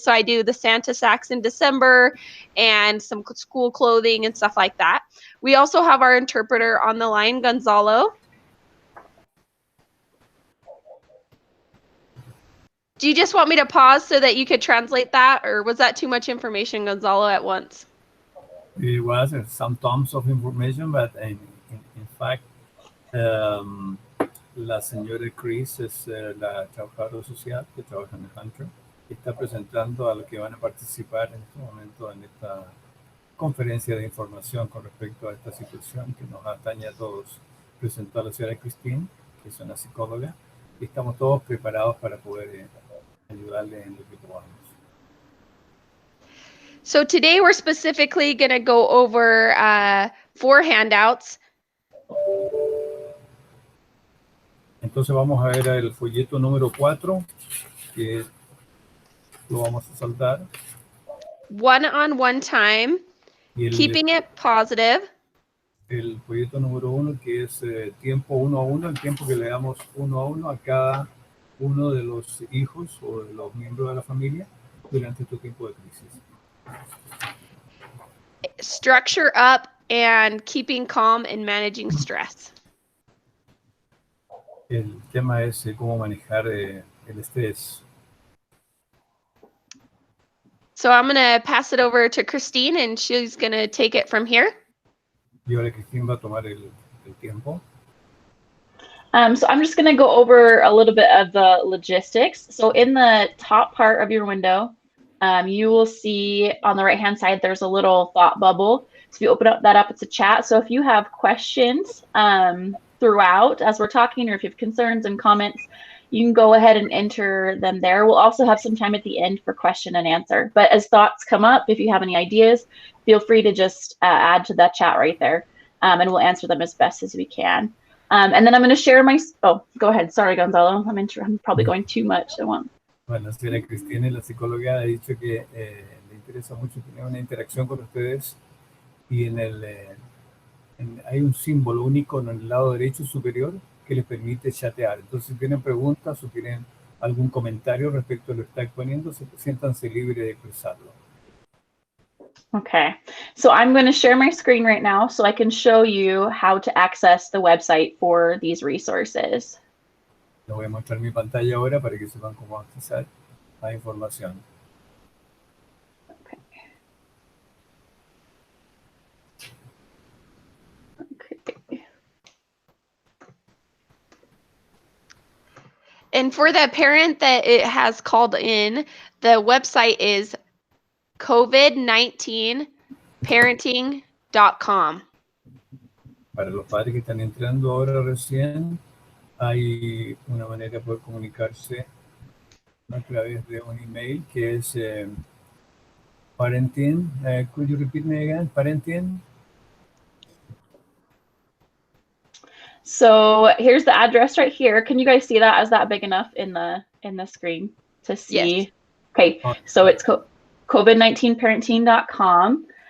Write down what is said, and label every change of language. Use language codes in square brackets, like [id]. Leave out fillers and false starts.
[en] So I do the Santa sacks in December and some school clothing and stuff like that. We also have our interpreter on the line, Gonzalo. Do you just want me to pause so that you could translate that, or was that too much information, Gonzalo, at once? It was some tons of information, but in fact, [es] la señora Chris es la trabajadora social que trabaja en el Hunter y está presentando a los que van a participar en este momento en esta conferencia de información con respecto a esta situación que nos atañe a todos. Presentó a la señora Christine, que es una psicóloga, y estamos todos preparados para poder ayudarle en lo que podamos. [en] So today we're specifically going to go over 4 handouts. [es] Entonces vamos a ver el folleto número 4, que lo vamos a saltar. [en] One-on-one time, keeping it positive. [es] El folleto número 1, que es tiempo 1 a 1, el tiempo que le damos 1 a 1 a cada uno de los hijos o de los miembros de la familia durante este tiempo de crisis. [en] Structure up and keeping calm and managing stress. [es] El tema es cómo manejar el estrés. [en] So I'm going to pass it over to Christine, and she's going to take it from here. [es] Y ahora Christine va a tomar el tiempo. [en] So I'm just going to go over a little bit of the logistics. So in the top part of your window, you will see on the right-hand side, there's a little thought bubble. So if you open that up, it's a chat. So if you have questions throughout as we're talking, or if you have concerns and comments, you can go ahead and enter them there. We'll also have some time at the end for question and answer. But as thoughts come up, if you have any ideas, feel free to just add to that chat right there, and we'll answer them as best as we can. And then I'm going to share my... Oh, go ahead. Sorry, Gonzalo. I'm probably going too much at once. [es] Bueno, la señora Cristina, la psicóloga, ha dicho que le interesa mucho tener una interacción con ustedes y hay un símbolo, un icono en el lado derecho superior que les permite chatear. Entonces, si tienen preguntas o tienen algún comentario respecto a lo que está exponiendo, siéntanse libres de expresarlo. [en] Okay, so I'm going to share my screen right now so I can show you how to access the website for these resources. [es] Les voy a mostrar mi pantalla ahora para que sepan cómo accesar la información. [en] Okay. And for the parent that it has called in, the website is covid19parenting.com. [es] Para los padres que están entrando ahora recién, hay una manera de poder comunicarse a través de un email que es parenting. [en] Could you repeat me again? Parenting. So here's the address right here. Can you guys see that? Is that big enough in the screen to see? Yes. Okay, so it's covid19parenting.com.